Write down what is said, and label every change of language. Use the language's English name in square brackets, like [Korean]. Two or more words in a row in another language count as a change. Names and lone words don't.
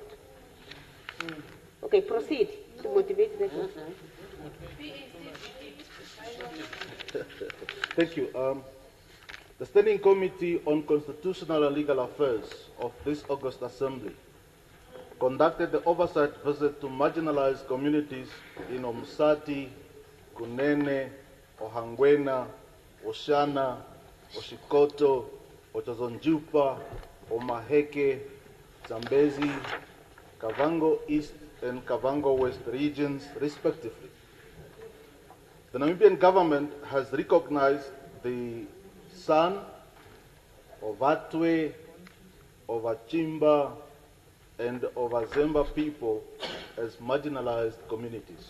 [English] Okay, proceed to motivate the question. Thank you. The Standing Committee on Constitutional and Legal Affairs of this August Assembly conducted the oversight visit to marginalized communities in Omsati, Kunene, Ohangwena, Oshana, Oshikoto, Otazonjupa, Omaheke, Zambezi, Kavango East and Kavango West regions, respectively. The Namibian government has recognized the San, Ovatwe, Ovachimba, and Ovazemba people as marginalized communities.